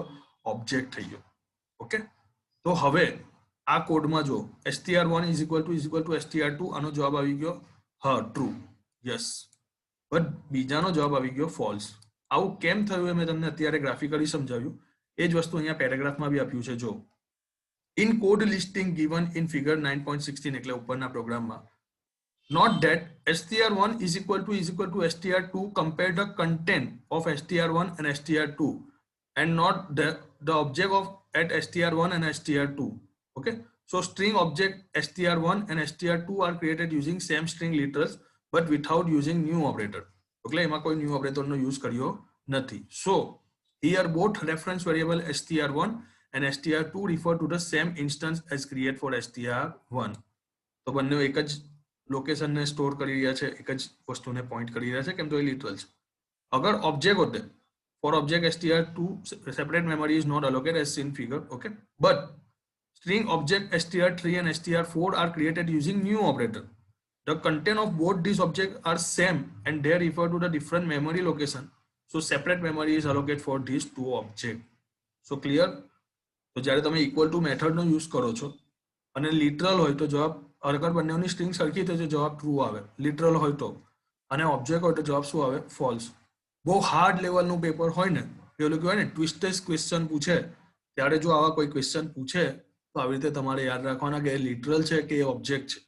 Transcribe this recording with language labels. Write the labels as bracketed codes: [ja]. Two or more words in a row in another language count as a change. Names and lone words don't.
[gu] ઓબ્જેક્ટ થઈ ગયો. ઓકે, તો હવે આ કોડમાં જો str1 [en] is equal to [gu] str2, આનો જવાબ આવી ગયો હા [en] true, yes, but [gu] બીજાનો જવાબ આવી ગયો ફોલ્સ. આવું કેમ થયું એ મેં તમને અત્યારે ગ્રાફિકલી સમજાવ્યું. એ જ વસ્તુ અહીંયા પેરેગ્રાફમાં બી આપ્યું છે. જો [en] in code listing given in figure 9.16 [gu] એટલે ઉપરના પ્રોગ્રામમાં, [en] not that str1 is equal to str2 compare the content of str1 and str2 and not the object of at str1 and str2. Okay, so string object str1 and str2 are created using same string literals but without using new operator. [gu] એટલે એમાં કોઈ [en] new operator [gu] નો યુઝ કર્યો નથી. [en] So here both reference variable str1 and str2 refer to the same instance as create for str1. [gu] તો બંને એક જ લોકેશનને સ્ટોર કરી રહ્યા છે, એક જ વસ્તુને પોઈન્ટ કરી રહ્યા છે, કેમ તો એ લિટરલ છે. અગર ઓબ્જેક્ટ હોતે, [en] for object str2 separate memory is not allocated as seen figure. Okay, but string object str3 and str4 are created using new operator. The content of both these objects are same and they refer to the different memory location, so separate memory is allocated for these two objects. So clear? [gu] તો જ્યારે તમે [en] equal to methodનો [gu] યુઝ કરો છો અને લિટરલ હોય તો જવાબ, અગર બંનેની સ્ટ્રિંગ સરખી તો જવાબ ટ્રુ આવે, લિટરલ હોય તો, અને ઓબ્જેક્ટ હોય તો જવાબ શું આવે? ફોલ્સ. બહુ [en] hard levelનું paper [gu] હોય ને, પેલું કહેવાય ને [en] twisted question [gu] પૂછે, ત્યારે જો આવા કોઈ ક્વેશ્ચન પૂછે તો આવી રીતે તમારે યાદ રાખવાના કે લિટરલ છે કે ઓબ્જેક્ટ છે.